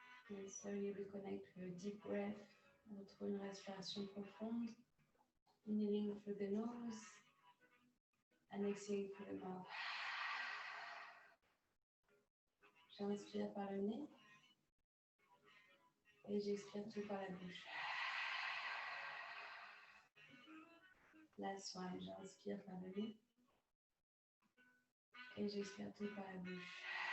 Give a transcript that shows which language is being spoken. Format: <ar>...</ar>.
<en>And slowly reconnect with your deep breath.</en> <fr>Retrouve une respiration profonde.</fr> <en>Inhaling through the nose and exhaling through the mouth.</en> <fr>J'inspire par le nez et j'expire tout par la bouche.</fr> <en>Last one,</en> <fr>j'inspire par le nez et j'expire tout par la bouche.</fr>